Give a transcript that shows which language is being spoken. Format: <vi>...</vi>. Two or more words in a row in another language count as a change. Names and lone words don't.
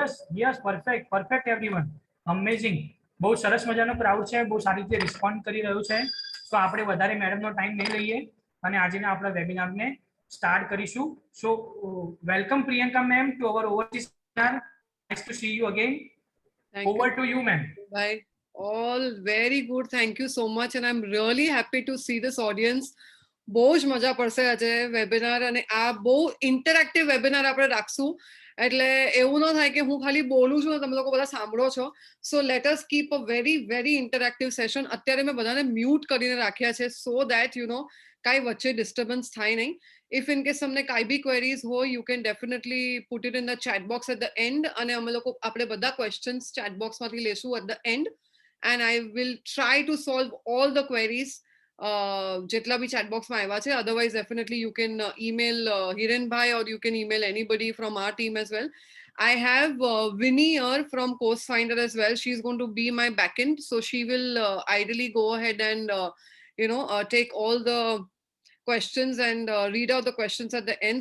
<en>Yes, perfect everyone, amazing.</en> <gu>બહુ સરસ મજાનો ક્રાઉડ છે, બહુ સારી રીતે રિસ્પોન્ડ કરી રહ્યું છે. તો આપણે વધારે મેડમનો ટાઈમ નહીં લઈએ અને આજના આપણા વેબિનારને સ્ટાર્ટ કરીશું.</gu> <en>So welcome Priyanka ma'am to our overseas webinar. Nice to see you again. Over to you, ma'am. Bye. All very good. Thank you so much. And I'm really happy to see this audience.</en> <gu>બહુ જ મજા પડશે આજે વેબિનાર, અને આ બહુ</gu> <en>interactive webinar</en> <gu>આપણે રાખશું. એટલે એવું ન થાય કે હું ખાલી બોલું છું તમે લોકો બધા સાંભળો છો.</gu> <en>So let us keep a very interactive session.</en> <gu>અત્યારે મેં બધાને મ્યુટ કરીને રાખ્યા છે</gu> <en>so that</en> <gu>કાંઈ વચ્ચે ડિસ્ટર્બન્સ થાય નહીં.</gu> <en>if in case</en> <gu>તમને કાંઈ બી ક્વેરીઝ હોય,</gu> <en>you can definitely put it in the chat box at the end,</en> <gu>અને આપણે બધા ક્વેશ્ચન્સ ચેટ બોક્સમાંથી લેશું</gu> <en>at the end, and I will try to solve all the queries</en> <gu>જેટલા બી</gu> <en>chat box</en> <gu>માં આવ્યા છે.</gu> <en>Otherwise, definitely you can email Hirenbhai or you can email anybody from our team as well. I have Winnie here from Course Finder as well. She's going to be my backend. So she will ideally go ahead and, take all the questions and read out the questions at the end.</en>